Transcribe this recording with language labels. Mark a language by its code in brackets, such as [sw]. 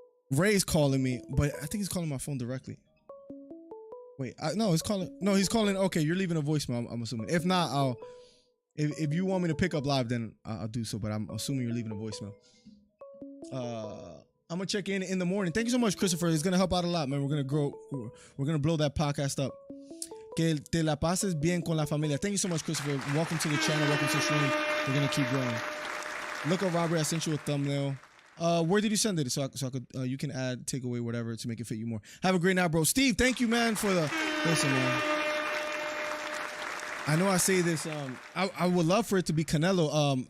[en] Ray's calling me, but I think he's calling my phone directly. Wait, no, he's calling. No, he's calling. Okay, you're leaving a voicemail, I'm assuming. If not, if you want me to pick up live, then I'll do so, but I'm assuming you're leaving a voicemail. I'm gonna check in the morning. Thank you so much, Christopher. It's gonna help out a lot, man. We're gonna blow that podcast up. [es] Que te la pases bien con la familia. [en] Thank you so much, Christopher. Welcome to the channel. Welcome to the stream. We're gonna keep growing. Look up Robert. I sent you a thumbnail. Where did you send it? So I could you can add, take away, whatever to make it fit you more. Have a great night, bro. Steve, thank you, man, for the listen, man. I know I say this. I would love for it to be Canelo.